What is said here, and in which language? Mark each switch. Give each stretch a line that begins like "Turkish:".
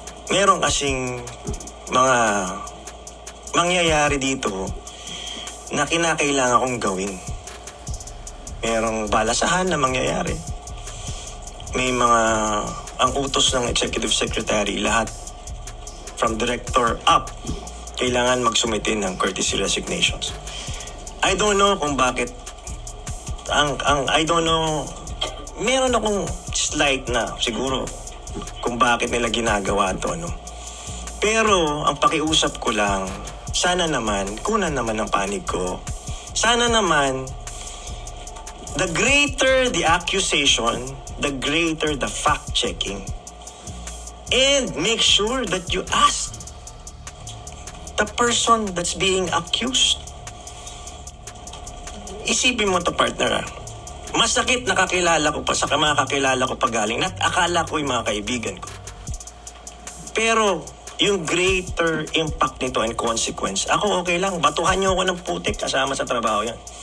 Filipino: Meron kasing mga mangyayari dito na kinakailangan kong gawin. Merong balasahan na mangyayari. May ang utos ng executive secretary, lahat
English: from director up,
Filipino: kailangan magsumite ng
English: courtesy resignations. I don't know
Filipino: kung bakit, I don't know, meron akong slight na siguro kung bakit nila ginagawa to, ano. Pero ang pakiusap ko lang, sana naman, kunan naman ang panig ko. Sana naman,
English: the greater the accusation, the greater the fact-checking. And make sure that you ask the person that's being accused.
Filipino: Isipin mo to, partner. Masakit nakakilala ko pa sa mga kakilala ko pa galing at akala ko yung mga kaibigan ko. Pero yung
English: greater impact
Filipino: nito
English: and consequence,
Filipino: ako okay lang, batuhan niyo ako ng putik kasama sa trabaho yan.